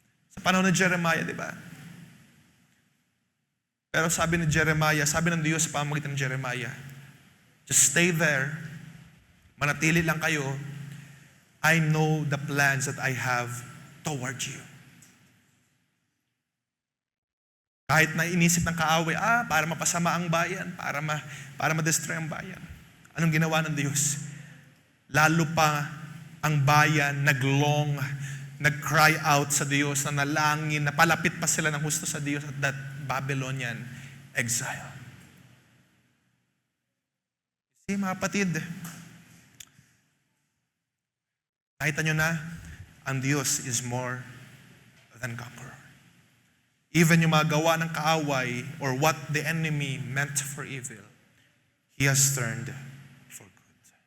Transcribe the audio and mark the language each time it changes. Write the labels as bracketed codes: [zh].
[tl] Sa panahon ni Jeremiah, diba? Pero sabi ni Jeremiah, sabi ng Diyos sa pamamagitan ng Jeremiah, just stay there. Manatili lang kayo. [en] I know the plans that I have toward you. [tl] Kahit na inisip ng kaaway, para mapasama ang bayan, para ma-destroy ang bayan. Anong ginawa ng Diyos? Lalo pa ang bayan nag-cry out sa Diyos, na nalangin, napalapit pa sila ng husto sa Diyos at that Babylonian exile. See, mga kapatid, nakita nyo na, ang Diyos is more than conqueror. [en] Even yung mga gawa ng kaaway or what the enemy meant for evil, He has turned for good.